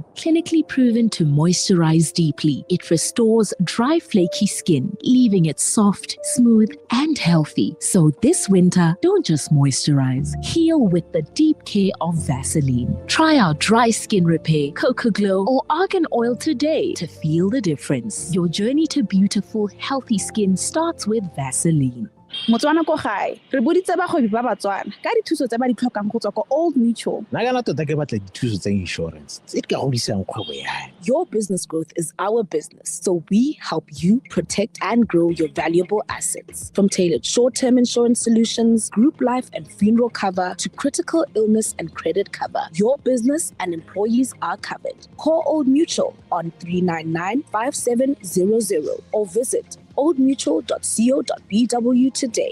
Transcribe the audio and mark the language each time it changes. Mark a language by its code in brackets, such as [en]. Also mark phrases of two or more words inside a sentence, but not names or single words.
[en] Clinically proven to moisturize deeply, it restores dry, flaky skin, leaving it soft, smooth, and healthy. So this winter, don't just moisturize. Heal with the deep care of Vaseline. Try our dry skin repair, Cocoa Glow, or Argan Oil today to feel the difference. Your journey to beautiful, healthy skin starts with Vaseline. [tn] Motswana ko gae re boditse bagwebi ba Batswana ka dithuso tse ba di tlhokang go tswa ko Old Mutual. Nna kana tota ke batla dithuso tsa insurance tse di ka godisang kgwebo ya. [en] Your business growth is our business, so we help you protect and grow your valuable assets. From tailored short-term insurance solutions, group life and funeral cover, to critical illness and credit cover, your business and employees are covered. Call Old Mutual on 399-5700 or visit oldmutual.co.bw today.